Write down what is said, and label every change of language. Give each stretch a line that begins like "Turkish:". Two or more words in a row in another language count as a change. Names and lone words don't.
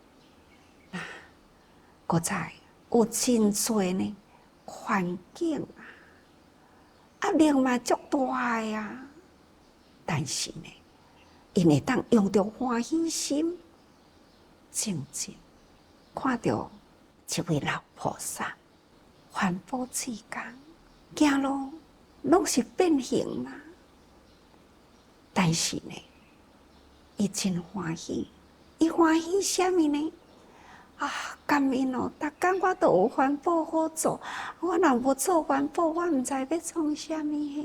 Min Nan Chinese: 搁再有真侪呢环境啊，压力嘛足大呀。但是呢，因会当用着欢喜心，静静看到一位老菩萨，环保之工，行路拢是变形啦。但是呢，伊真欢喜，伊欢喜什么呢？感恩哦！逐工我都有环保好做，我若无做环保，我毋知要创什么嘿。